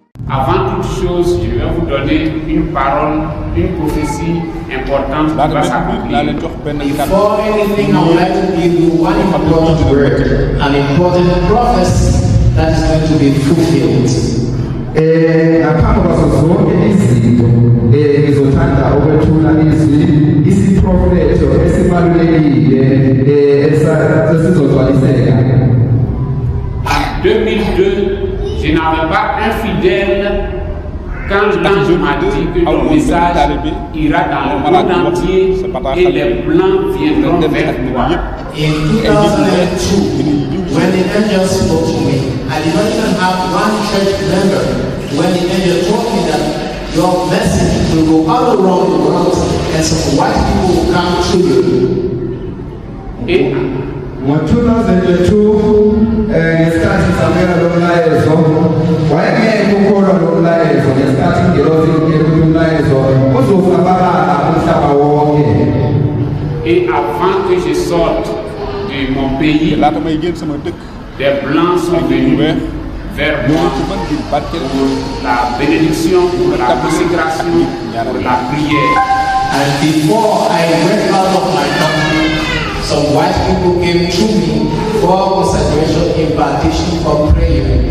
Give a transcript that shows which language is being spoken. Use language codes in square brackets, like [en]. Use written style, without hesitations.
[fr] Avant toute chose, je vais vous donner une parole, une prophétie importante qui va s'accomplir. [en] Before anything, I would like to give you one important word, an important prophecy that is going to be fulfilled. [zu] Ngaphambi kwazo zonke izinto ngizothanda ukwethula isiprofeto esibalulekile esizogcwaliseka. [fr] En 2002, je n'avais pas un fidèle quand l'ange m'a dit que ton message ira dans le monde entier et les blancs viendront vers toi. [en] In 2002, when the angel spoke to me, I did not even have one church member. When the angel told me that your message will go all around the world and some white people will come to you. [fr] Et [zu] Mu 2002 ngesikhathi samela lo mlayezo wayengeke ukholwa lo mlayezo ngesikhathi ngilozi ukuthi umlayezo uzofabala umhlaba wonke. [fr] Et avant que je sorte de mon pays, des blancs sont venus vers moi pour la bénédiction, pour la consécration, pour la prière. [en] And before I went out of my country, some white people came to me for consecration, impartation, for prayer.